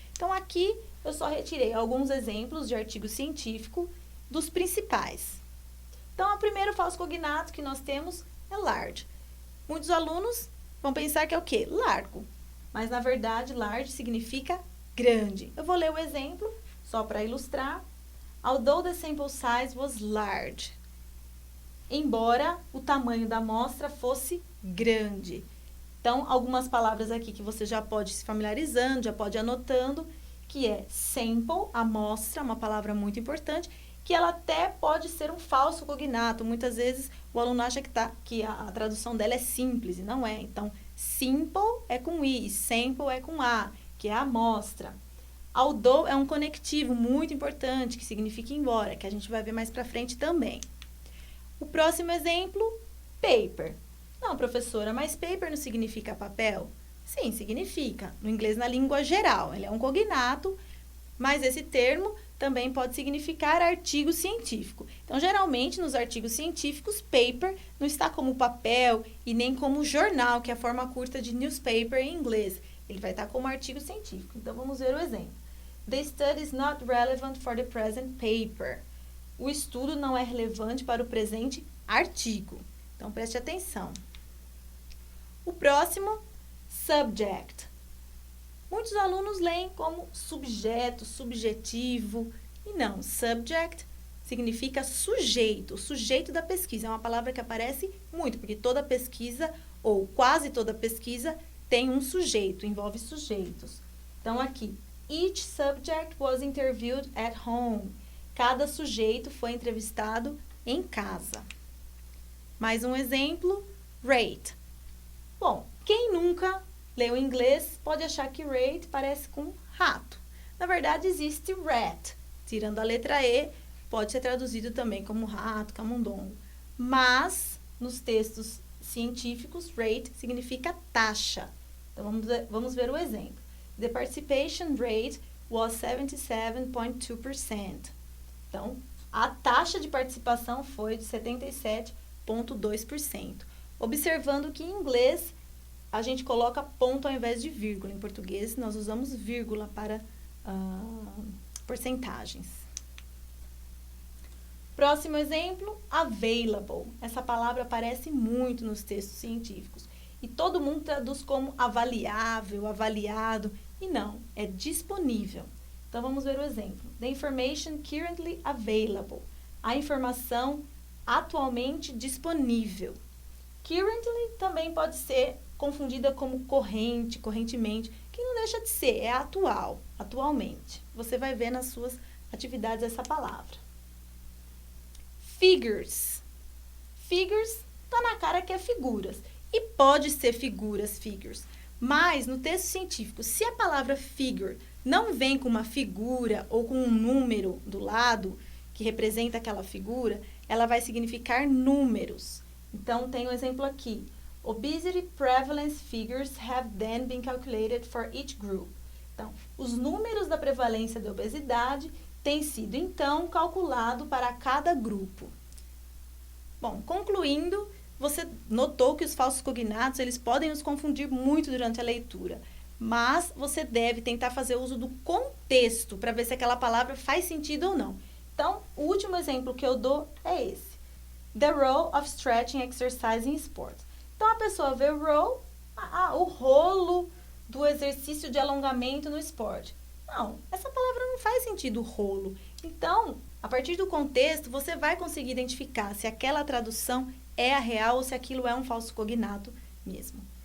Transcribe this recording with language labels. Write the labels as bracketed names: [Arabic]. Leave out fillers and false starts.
[Portuguese] Então, aqui eu só retirei alguns exemplos de artigo científico dos principais. Então, o primeiro falso cognato que nós temos é large. Muitos alunos vão pensar que é o quê? Largo. Mas, na verdade, large significa grande. Eu vou ler o exemplo, só para ilustrar. [English] Although the sample size was large. [Portuguese] Embora o tamanho da amostra fosse grande. Então, algumas palavras aqui que você já pode se familiarizando, já pode ir anotando, que é sample, amostra, uma palavra muito importante, que ela até pode ser um falso cognato. Muitas vezes o aluno acha que a tradução dela é simples, e não é. Então, simple é com I, e sample é com A, que é a amostra. Although é um conectivo muito importante, que significa embora, que a gente vai ver mais pra frente também. O próximo exemplo, paper. Não, professora, mas paper não significa papel? Sim, significa. No inglês, na língua geral, ele é um cognato, mas esse termo também pode significar artigo científico. Então, geralmente, nos artigos científicos, paper não está como papel e nem como jornal, que é a forma curta de newspaper em inglês. Ele vai estar como artigo científico. Então, vamos ver o exemplo. [English] The study is not relevant for the present paper. [Portuguese] O estudo não é relevante para o presente artigo. Então, preste atenção. O próximo, subject. Muitos alunos leem como subjeto, subjetivo. E não, subject significa sujeito, o sujeito da pesquisa. É uma palavra que aparece muito, porque toda pesquisa, ou quase toda pesquisa, tem um sujeito, envolve sujeitos. Então, aqui, [English] each subject was interviewed at home. [Portuguese] Cada sujeito foi entrevistado em casa. Mais um exemplo, rate. Bom, quem nunca leu inglês pode achar que rate parece com rato. Na verdade, existe rat. Tirando a letra E, pode ser traduzido também como rato, camundongo. Mas, nos textos científicos, rate significa taxa. Então, vamos ver o exemplo. [English] The participation rate was 77.2%. [Portuguese] Então, a taxa de participação foi de 77,2%. Observando que em inglês, a gente coloca ponto ao invés de vírgula. Em português, nós usamos vírgula para porcentagens. Próximo exemplo, available. Essa palavra aparece muito nos textos científicos. E todo mundo traduz como avaliável, avaliado. E não, é disponível. Então, vamos ver o exemplo. [English] The information currently available. [Portuguese] A informação atualmente disponível. Currently também pode ser confundida como corrente, correntemente, que não deixa de ser, é atual, atualmente. Você vai ver nas suas atividades essa palavra. Figures. Figures tá na cara que é figuras. E pode ser figures. Mas no texto científico, se a palavra figure não vem com uma figura ou com um número do lado que representa aquela figura, ela vai significar números. Então, tem um exemplo aqui. [English] Obesity prevalence figures have then been calculated for each group. [Portuguese] Então, os números da prevalência da obesidade têm sido, então, calculado para cada grupo. Bom, concluindo, você notou que os falsos cognatos, eles podem nos confundir muito durante a leitura, mas você deve tentar fazer uso do contexto para ver se aquela palavra faz sentido ou não. Então, o último exemplo que eu dou é esse. [English] The role of stretching exercise in sports. [Portuguese] Então, a pessoa vê roll, o rolo do exercício de alongamento no esporte. Não, essa palavra não faz sentido, rolo. Então, a partir do contexto, você vai conseguir identificar se aquela tradução é a real ou se aquilo é um falso cognato mesmo.